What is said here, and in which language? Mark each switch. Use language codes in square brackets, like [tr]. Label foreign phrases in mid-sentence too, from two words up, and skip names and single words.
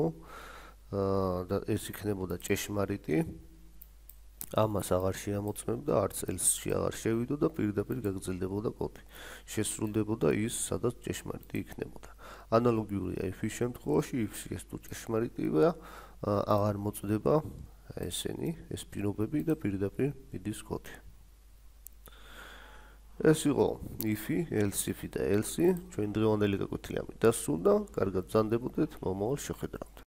[ka] და ეს იქნებოდა ჭეშმარიტი, ამას აღარ შეამოწმებდა, არც else-ში აღარ შევიდო და პირდაპირ გაგრძელდებოდა კოდი. შესრულდებოდა ის, სადაც ჭეშმარიტი იქნებოდა. ანალოგიურია if-ის შემთხვევაში, if-ში ეს თუ ჭეშმარიტია, აღარ მოწდება ესენი, ეს პირობები და პირდაპირ მიდის კოდი. ეს იყო if-ი, [en] else if- [ka] ი და else-ი. ჩვენ დღევანდელი გაკვეთილი ამით დასრულდა. კარგად ბრძანდებოდეთ მომავალ შეხვედრამდე.